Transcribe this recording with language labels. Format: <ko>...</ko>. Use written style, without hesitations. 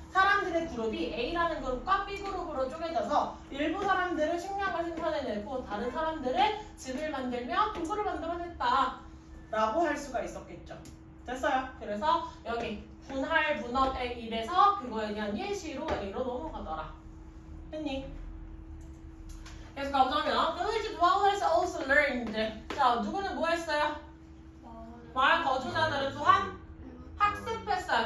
<ko>사람들의 그룹이 A라는 그룹과 B그룹으로 쪼개져서 일부 사람들은 식량을 생산해내고 다른 사람들은 집을 만들며 도구를 만들어냈다 라고 할 수가 있었겠죠. 됐어요? 그래서 여기 분할 분업의 일에서 그거에 대한 예시로 A로 넘어가더라. 했니? 계속 가보자면</ko> <en>Village dwellers also learned.</en> <ko>자, 누구는 뭐 했어요? 마을 거주자들은 또한 학습했어요.</ko>